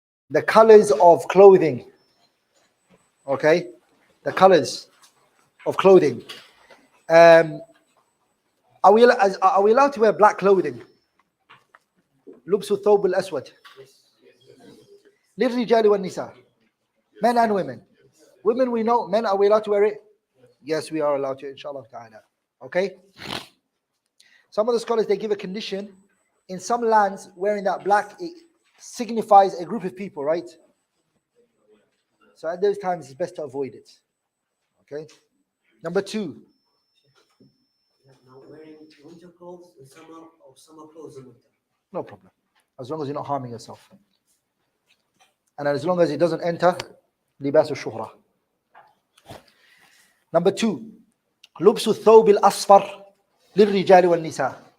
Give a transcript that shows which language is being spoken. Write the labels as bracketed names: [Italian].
[English] the colors of clothing. Okay, the colors of clothing. Are we allowed to wear black clothing? [Arabic] لبس الثوب الأسود للرجال والنساء, [English] men and women. Women we know, men, are we allowed to wear it? Yes, we are allowed to, inshallah ta'ala. Okay? Some of the scholars, they give a condition. In some lands, wearing that black, it signifies a group of people, right? So at those times, it's best to avoid it. Okay? Number 2. Now wearing winter clothes in summer or summer clothes in winter. No problem. As long as you're not harming yourself. And as long as it doesn't enter Libaas Shuhra. Number 2. [Arabic] لبس الثوب الأصفر للرجال والنساء.